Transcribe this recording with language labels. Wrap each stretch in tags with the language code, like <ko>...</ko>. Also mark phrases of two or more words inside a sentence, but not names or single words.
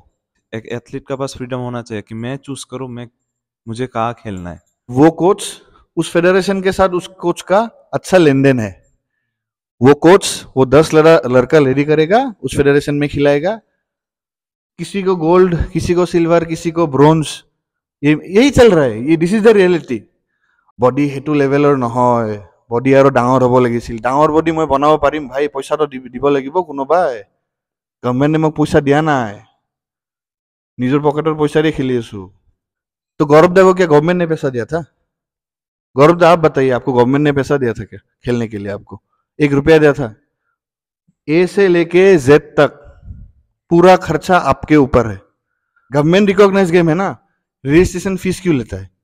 <hi>एक एथलीट का पास फ्रीडम होना चाहिए कि मैं चूज करूं मैं मुझे कहाँ खेलना है। वो कोच, उस फेडरेशन के साथ उस कोच का अच्छा लेन देन है। वो कोच वो 10 लड़का रेडी करेगा, उस फेडरेशन में खिलाएगा, किसी को गोल्ड, किसी को सिल्वर, किसी को ब्रोंज। यही चल रहा है। ये</hi> <en>this is the reality.</en> <as>বডি সেইটো লেভেলৰ নহয়। বডি আৰু ডাঙৰ হ'ব লাগিছিল। ডাঙৰ বডি মই বনাব পাৰিম ভাই, পইচাটো দিব লাগিব কোনোবাই। গভৰ্ণমেণ্টে মোক পইচা দিয়া নাই, নিজৰ পকেটৰ পইচা দি খেলি আছো।</as> <hi>तो गौरव देव को क्या गवर्नमेंट ने पैसा दिया था? गौरव देव आप बताइए, आपको गवर्नमेंट ने पैसा दिया था क्या खेलने के लिए? आपको 1 रुपया दिया था? ए से लेके जेड तक पूरा खर्चा आपके ऊपर है।</hi> <en>government recognise game</en> <hi>है ना, रजिस्ट्रेशन फीस क्यों लेता है?</hi>